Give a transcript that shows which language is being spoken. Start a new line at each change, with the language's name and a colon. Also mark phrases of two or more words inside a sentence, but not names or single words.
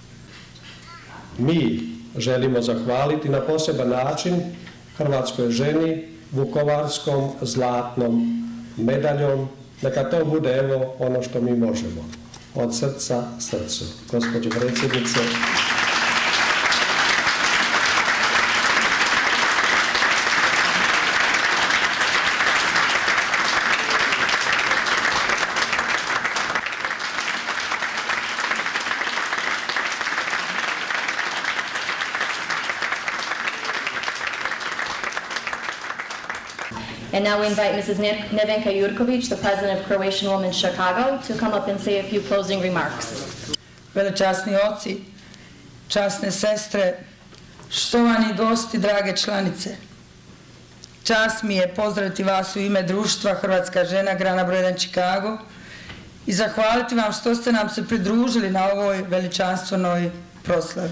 Croatian: Mi želimo zahvaliti na poseban način hrvatskoj ženi vukovarskom zlatnom medaljom. Neka to bude evo ono što mi možemo. Od srca srcu. Gospođo predsjednice,
English: And now we invite Mrs. Nevenka Jurković, the president of Croatian Women's Chicago, to come up and say a few closing remarks.
Croatian: Velečasni oci, časne sestre, štovani gosti, drage članice. Čast mi je pozdraviti vas u ime društva Hrvatska žena, Grana broj 1 Chicago i zahvaliti vam što ste nam se pridružili na ovoj veličanstvenoj proslavi.